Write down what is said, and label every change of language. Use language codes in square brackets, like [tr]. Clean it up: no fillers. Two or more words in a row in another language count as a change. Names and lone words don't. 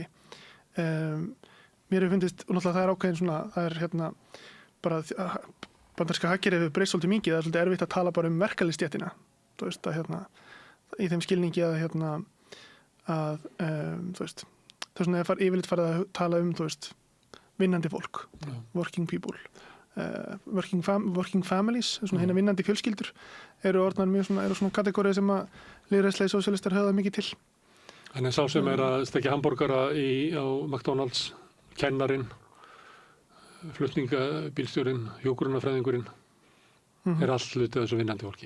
[is] Mér hefur fundist, og náttúrulega það er ákveðin svona, það er bara bandaríska hagkerfið hefur breyst svolítið mikið, það er svolítið erfitt að tala bara verkalýðsstéttina, þú veist, í þeim skilningi að þú veist, það er svona yfirleitt farið að tala þú veist, vinnandi fólk, [en] working people, working families, [is] svona hérna vinnandi fjölskyldur, eru svona kategórið sem að lýðræðislegir sósíalistar höfða mikið til. En sá sem er að stekja hamborgara á McDonald's, kennarinn, flutningabílstjórinn, hjúkrunarfræðingurinn, er allt hlutið þessu vinnandi fólki.